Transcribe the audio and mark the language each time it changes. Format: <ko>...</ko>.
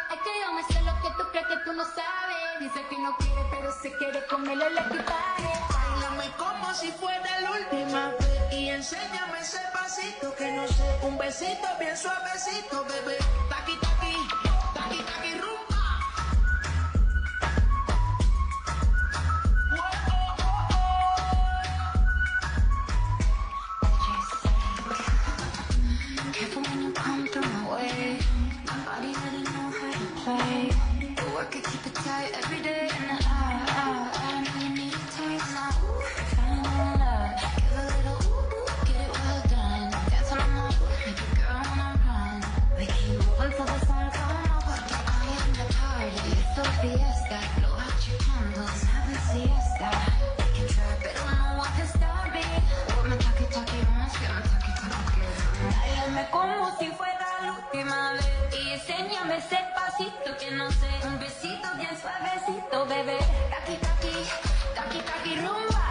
<es>Es que yo me sé lo que tú crees que tú no sabes. Dice que no quiere, pero se quiere comerle el equipaje. Báilame como si fuera la última vez y enséñame ese pasito que no sé. Un besito bien suavecito, bebé. Taqui, taqui, taqui, taqui, rumba.</es> <en>Careful when you come through my way. My body doesn't know how to play. The work it, keep it tight every day. And I know you need a taste. Now, falling in love. Give a little ooh, get it well done. Dance on the moon, make a girl wanna run. We keep moving till the sun comes up. I am the party, it's a fiesta. Blow out your candles, have a siesta. We can try, but no one can stop me. With my talkie on, get my talkie good.</en> <es>Báilame como si fuera la última vez y enséñame ese pasito que no sé. Un besito bien suavecito, bebé. Taqui, taqui, taqui, taqui, rumba.</es>